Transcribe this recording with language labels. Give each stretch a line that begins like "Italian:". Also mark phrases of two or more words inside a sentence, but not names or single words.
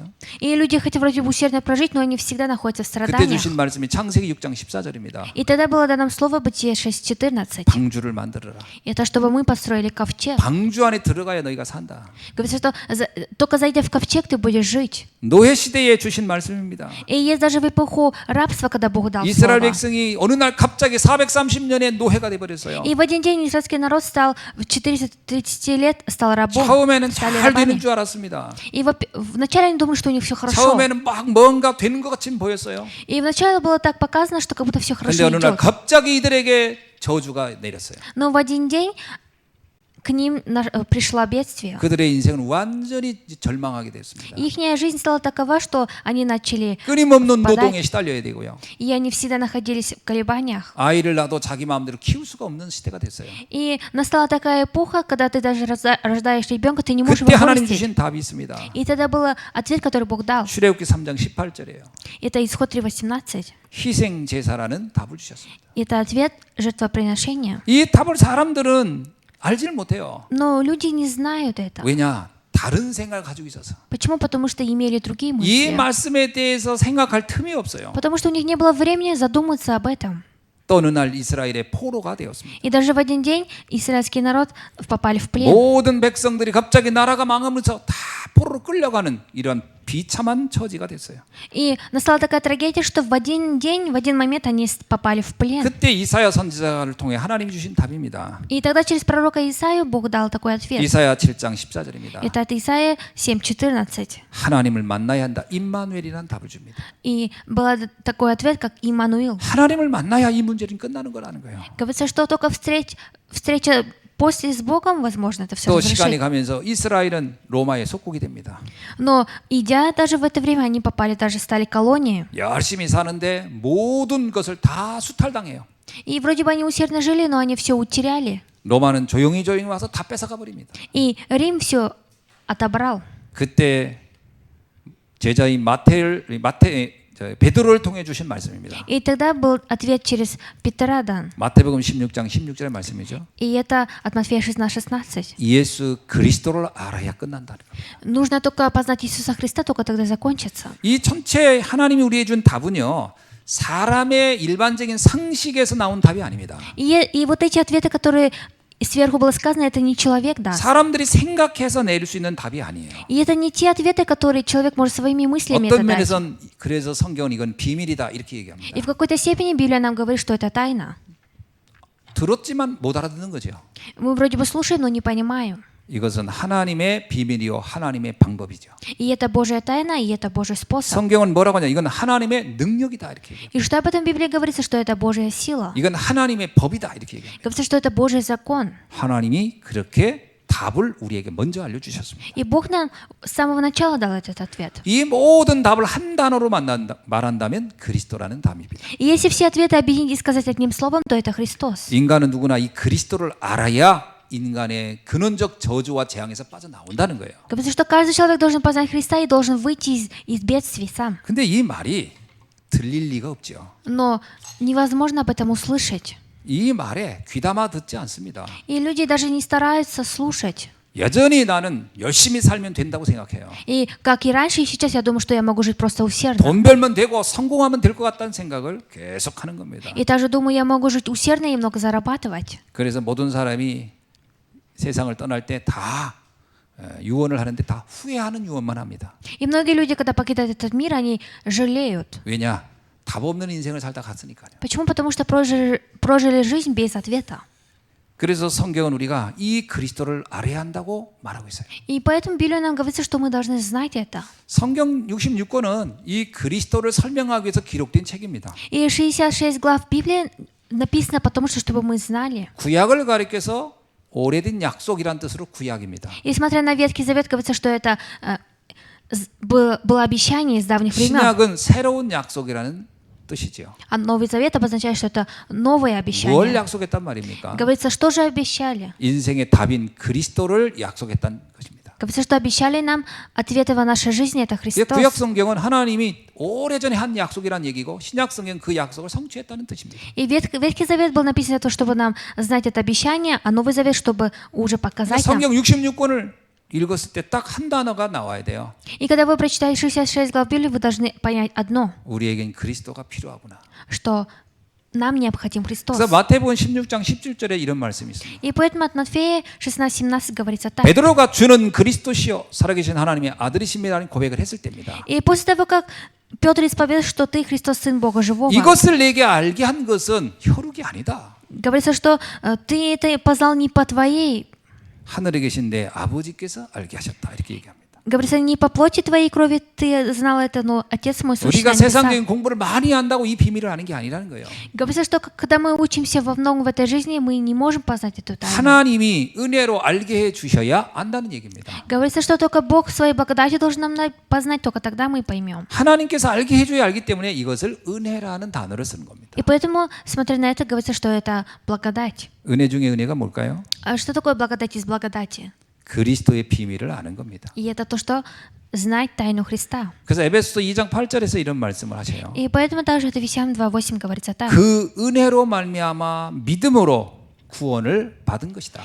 Russian: И люди хотят вроде бы усердно прожить, но они всегда находятся в
Korean: 그때
Russian: страданиях.
Korean: 주신 말씀이 창세기 6장 14절입니다.
Russian: И тогда было дано слово Бытие 6:14.
Korean: 방주를 만들어라.
Russian: Это чтобы мы построили ковчег.
Korean: 방주 안에 들어가야 너희가 산다.
Russian: Говорится, что только зайдя в ковчег, ты будешь жить.
Korean: 노예 시대에 주신 말씀입니다.
Russian: И есть даже в эпоху рабства, когда Бог дал 이스라엘 слово.
Korean: 백성이 어느 날 갑자기 430년의 노예가 돼 버렸어요.
Russian: И в один день израильский народ стал в 430 лет стал рабом.
Korean: 처음에는
Russian: стали
Korean: 잘
Russian: рабами.
Korean: 되는 줄 알았습니다.
Russian: И вначале они думали, что у них все хорошо.
Korean: 처음에는 막 뭔가 되는 것 같이 보였어요.
Russian: И вначале было так показано, что как будто все
Korean: 그런데
Russian: хорошо
Korean: 어느 날
Russian: идет.
Korean: 갑자기 이들에게 저주가 내렸어요.
Russian: Но в один день к ним пришло бедствие.
Korean: 그들의 인생은 완전히 절망하게 됐습니다.
Russian: Ихняя жизнь стала такова, что они начали,
Korean: 끊임없는 노동에 시달려야 되고요.
Russian: и они всегда находились в колебаниях.
Korean: 아이를 낳아도 자기 마음대로 키울 수가 없는 시대가 됐어요.
Russian: И настала такая эпоха, когда ты даже рождаешь ребенка, ты не можешь
Korean: 그때
Russian: его 하나님 вырастить.
Korean: 주신 답이 있습니다.
Russian: И тогда был ответ, который Бог дал.
Korean: 출애굽기 3장 18절이에요.
Russian: Это исход 3:18.
Korean: 희생 제사라는 답을 주셨습니다.
Russian: Это ответ жертвоприношения.
Korean: 이 답을 사람들은 알지를 못해요.
Russian: Но люди не знают это.
Korean: 왜냐? 다른 생각을 가지고 있어서.
Russian: Почему? Потому что имели другие
Korean: 이
Russian: мысли.
Korean: 말씀에 대해서 생각할 틈이 없어요.
Russian: Потому что у них не было времени задуматься об этом.
Korean: 또 어느 날 이스라엘의 포로가 되었습니다.
Russian: И даже в один день израильский народ попали в плен.
Korean: 모든 백성들이 갑자기 나라가 망하면서 다 포로로 끌려가는 이런 비참한 처지가 됐어요.
Russian: И настала такая трагедия, что в один день, в один момент они попали в плен.
Korean: 그때 이사야 선지자를 통해 하나님이 주신 답입니다.
Russian: И тогда через пророка Исаию Бог дал такой ответ.
Korean: 이사야 7장 14절입니다.
Russian: Это от Исаия 7:14.
Korean: 하나님을 만나야 한다. 임마누엘이라는 답을 줍니다.
Russian: И был такой ответ, как Иммануил.
Korean: 하나님을 만나야 이 문제는 끝나는 거라는 거예요.
Russian: Говорится, что только встреча после с Богом, возможно, это все
Korean: 또 시간이
Russian: разрешит.
Korean: 가면서 이스라엘은 로마의 속국이 됩니다.
Russian: Но идя даже в это время, они попали, даже стали колонией.
Korean: 열심히 사는데 모든 것을 다 수탈당해요.
Russian: И вроде бы они усердно жили, но они все утеряли.
Korean: 로마는 조용히 와서 다 뺏어가 버립니다.
Russian: И Рим все отобрал.
Korean: 그때 제자인 베드로를 통해 주신 말씀입니다.
Russian: И тогда был ответ через Петра дан.
Korean: 마태복음 16장 16절의 말씀이죠.
Russian: И это от Матфея 16:16.
Korean: 예수 그리스도를 알아야 끝난다는 거예요.
Russian: Нужно только познать Иисуса Христа, только тогда закончится.
Korean: 이 전체 하나님이 우리에게 준 답은요. 사람의 일반적인 상식에서 나온 답이 아닙니다.
Russian: И вот эти ответы, которые сверху было сказано, это не человек даст.
Korean: 사람들이 생각해서 내릴 수 있는 답이 아니에요.
Russian: И это не те ответы, которые человек может своими мыслями это
Korean: 어떤
Russian: дать.
Korean: 면에선 그래서 성경은 이건 비밀이다 이렇게 얘기합니다.
Russian: И в какой-то степени Библия нам говорит, что это тайна.
Korean: 들었지만 못 알아듣는 거죠.
Russian: Мы вроде бы слушаем, но не понимаем.
Korean: 이것은 하나님의 비밀이요 하나님의 방법이죠.
Russian: И это Божья тайна, и это Божий способ.
Korean: 성경은 뭐라고 하냐? 이건 하나님의 능력이다 이렇게 얘기해요.
Russian: И что об этом в Библии говорится, что это Божья сила.
Korean: 이건 하나님의 법이다 이렇게 얘기합니다.
Russian: Говорится, что это Божий закон.
Korean: 하나님이 그렇게 답을 우리에게 먼저 알려주셨습니다.
Russian: И Бог нам с самого начала дал этот ответ.
Korean: 이 모든 답을 한 단어로 말한다면 그리스도라는 답입니다.
Russian: И если все ответы объединить и сказать одним словом, то это Христос.
Korean: 인간은 누구나 이 그리스도를 알아야 인간의 근원적 저주와 재앙에서 빠져나온다는 거예요.
Russian: Говорится, что каждый человек должен познать Христа и должен выйти из бедствий сам.
Korean: 근데 이 말이 들릴 리가 없죠.
Russian: Но невозможно об этом услышать.
Korean: 이 말에 귀담아 듣지 않습니다.
Russian: И люди даже не стараются слушать.
Korean: 여전히 나는 열심히 살면 된다고 생각해요.
Russian: И как и раньше, и сейчас я думаю, что я могу жить просто усердно.
Korean: 돈 벌면 되고 성공하면 될 것 같다는 생각을 계속 하는 겁니다.
Russian: И также думаю, я могу жить усердно и много зарабатывать.
Korean: 그래서 모든 사람이 세상을 떠날 때 다 유언을 하는데 다 후회하는 유언만 합니다.
Russian: И многие люди, когда покидают этот мир, они жалеют.
Korean: 왜냐? 답 없는 인생을 살다 갔으니까요.
Russian: Почему? Потому что прожили жизнь без ответа.
Korean: 그래서 성경은 우리가 이 그리스도를 알아야 한다고 말하고 있어요.
Russian: И поэтому Библия нам говорится, что мы должны знать это.
Korean: 성경 66권은 이 그리스도를 설명하기 위해서 기록된 책입니다.
Russian: И 66 глав Библии написано потому, что чтобы мы знали.
Korean: 구약을 가리켜서 오래된 약속이란 뜻으로 구약입니다.
Russian: И смотря на Ветхий Завет, говорится, что это было обещание из давних времен.
Korean: 신약은 새로운 약속이라는 뜻이지요.
Russian: А Новый Завет обозначает, что это новое
Korean: 뭘
Russian: обещание.
Korean: 약속했단 말입니까?
Russian: Говорится, что же обещали?
Korean: 인생의 답인 그리스도를 약속했다는 것입니다.
Russian: Говорится, что обещали нам ответы в нашей жизни, это
Korean: 구약
Russian: Христос.
Korean: 성경은 하나님이 오래전에 한 약속이란 얘기고 신약 성경 그 약속을 성취했다는 뜻입니다.
Russian: И Ветхий Завет был написан для того, чтобы нам знать это обещание, а Новый Завет, чтобы уже показать нам.
Korean: 성경 66권을 읽었을 때 딱 한 단어가 나와야 돼요.
Russian: И когда вы прочитаете 66 глав Библии, вы должны понять одно,
Korean: 우리에겐 그리스도가 필요하구나.
Russian: что нам необходим Христос.
Korean: 그래서 마태복음 16장 17절에 이런 말씀이 있습니다.
Russian: И поэтому от Матфея 16:17 говорится так.
Korean: 베드로가 주는 그리스도시요 살아계신 하나님의 아들이십니다라는 고백을 했을 때입니다.
Russian: И после того, как Петр исповедует, что ты Христос, Сын Бога Живого,
Korean: 이것을 내게 알게 한 것은 혈육이 아니다.
Russian: говорится, что ты это познал не по твоей,
Korean: 하늘에 계신 내 아버지께서 알게 하셨다. 이렇게 얘기합니다.
Russian: говорится, не по плоти твоей крови ты знал это, но Отец мой сущий
Korean: 우리가
Russian: на небесах.
Korean: 세상적인 공부를 많이 한다고 이 비밀을 아는 게 아니라는 거예요.
Russian: Говорится, что когда мы учимся во многом в этой жизни, мы не можем познать эту тайну.
Korean: 하나님이 은혜로 알게 해 주셔야 안다는 얘기입니다.
Russian: Говорится, что только Бог своей благодатью должен нам познать, только тогда мы поймем.
Korean: 하나님께서 알게 해줘야 알기 때문에 이것을 은혜라는 단어를 쓰는 겁니다.
Russian: И поэтому, смотря на это, говорится, что это благодать.
Korean: 은혜 중에 은혜가 뭘까요?
Russian: А что такое благодать из благодати?
Korean: 그리스도의 비밀을 아는 겁니다.
Russian: И это то, что знать тайну Христа.
Korean: 그래서 에베소서 2장 8절에서 이런 말씀을 하셔요.
Russian: И поэтому также это Ефесянам 2:8 говорится так.
Korean: 그 은혜로 말미암아 믿음으로 구원을 받은 것이다.